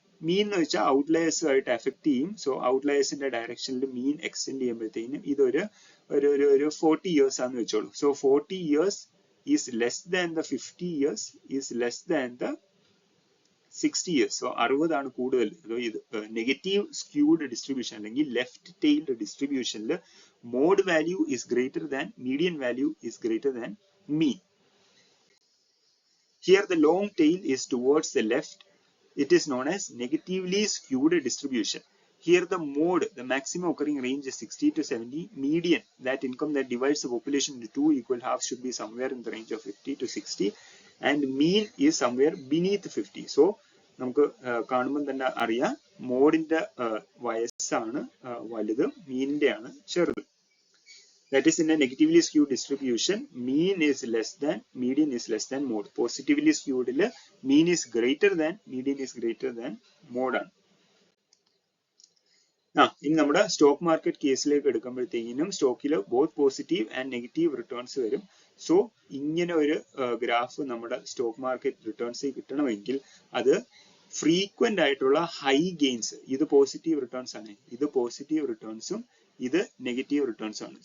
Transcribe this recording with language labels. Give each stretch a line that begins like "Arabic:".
Malayalam: മീൻ എന്ന് വെച്ചാൽ ഔട്ട്ലയേഴ്സ് ആയിട്ട് എഫക്ട് ചെയ്യും. സോ ഔട്ട്ലയേഴ്സിന്റെ ഡയറക്ഷനിൽ മീൻ എക്സ്റ്റെൻഡ് ചെയ്യുമ്പോഴത്തേനും ഇതൊരു 40 ഇയേഴ്സ് ആണെന്ന് വെച്ചോളൂ.
English: So 40 years is less than the 50 years is less than the 60 years.
Malayalam: So 60 ആണ് കൂടുതൽ.
English: ഇത് negative skewed distribution അല്ലെങ്കിൽ left tailed ഡിസ്ട്രിബ്യൂഷനിൽ mode value is greater than median value is greater than mean. Here the long tail is towards the left. It is known as negatively skewed distribution. Here the mode, the maximum occurring range is 60 to 70. Median, that income that divides the population into two equal halves, should be somewhere in the range of 50 to 60. And mean is somewhere beneath 50.
Malayalam: So നമുക്ക് കാണുമ്പോൾ തന്നെ അറിയാം മോഡിന്റെ വയസ്സാണ് വലുത്, മീനിന്റെ ആണ് ചെറുത്.
English: That is, in a negatively skewed distribution, mean is less than, median is less than mode. Positively skewed, mean is greater than, median is greater than mode ആണ്.
Malayalam: ഇനി നമ്മുടെ സ്റ്റോക്ക് മാർക്കറ്റ് കേസിലേക്ക് എടുക്കുമ്പോഴത്തേക്കിനും സ്റ്റോക്കിൽ
English: both positive and negative returns
Malayalam: വരും. So ഇങ്ങനെ ഒരു graph നമ്മുടെ stock market returns കിട്ടണമെങ്കിൽ അത് ഫ്രീക്വന്റ് ആയിട്ടുള്ള ഹൈ ഗെയിൻസ്, ഇത് പോസിറ്റീവ് റിട്ടേൺസ് ആണ്, ഇത് പോസിറ്റീവ് റിട്ടേൺസും ഇത് നെഗറ്റീവ് റിട്ടേൺസ് ആണ്.